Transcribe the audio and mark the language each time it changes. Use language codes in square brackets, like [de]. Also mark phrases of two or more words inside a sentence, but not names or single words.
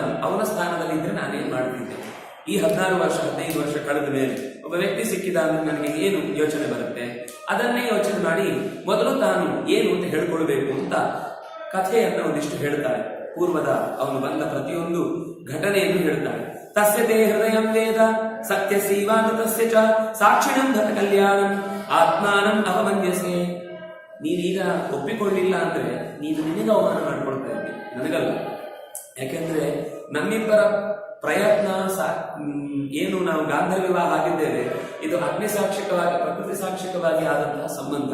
[kn] ಅವನ ಸ್ಥಾನದಲ್ಲಿ ಇದ್ರೆ ನಾನೇನ್ ಮಾಡ್ತಿದ್ದೆ? ಈ 14 ವರ್ಷ 15 ವರ್ಷ ಕಳೆದ ಮೇಲೆ ಒಬ್ಬ ವ್ಯಕ್ತಿ ಸಿಕ್ಕಿದ ಅಂದ್ರೆ ನನಗೆ ಏನು ಯೋಚನೆ ಬರುತ್ತೆ? ಅದನ್ನೇ ಯೋಚನೆ ಮಾಡಿ ಮೊದಲು ತಾನು ಏನು ಅಂತ ಹೇಳ್ಕೊಳ್ಬೇಕು ಅಂತ ಕಥೆಯನ್ನ ಒಂದಿಷ್ಟು ಹೇಳ್ತಾಳೆ. ಪೂರ್ವದ ಅವನು ಬಂದ ಪ್ರತಿಯೊಂದು ಘಟನೆಯನ್ನು ಹೇಳ್ತಾಳೆ. [sa] ತಸ್ಯ ತೇ ಹೃದಯಂ ವೇದ ಸತ್ಯ ಸೀವಾನತಸ್ಯ ಚ ಸಾಕ್ಷಿಣಂ ಧತ ಕಲ್ಯಾಣಂ ಆತ್ಮಾನಂ ಅವಮನ್ಯಸೆ. [kn] ನೀನೀಗ ಒಪ್ಪಿಕೊಳ್ಳಿಲ್ಲ ಅಂದ್ರೆ ನೀನು ನಿನಗೆ ಅವಮಾನ ಮಾಡ್ಕೊಳ್ತಾ ಇದ್ದೆ, ನನಗಲ್ಲ. ಯಾಕೆಂದ್ರೆ ನಮ್ಮಿಬ್ಬರ ಪ್ರಯತ್ನ ಏನು ನಾವು ಗಾಂಧರ್ವ ವಿವಾಹ ಆಗಿದ್ದೇವೆ, ಇದು ಅಗ್ನಿ ಸಾಕ್ಷಿಕವಾಗಿ ಪ್ರಕೃತಿ ಸಾಕ್ಷಿಕವಾಗಿ ಆದಂತಹ ಸಂಬಂಧ.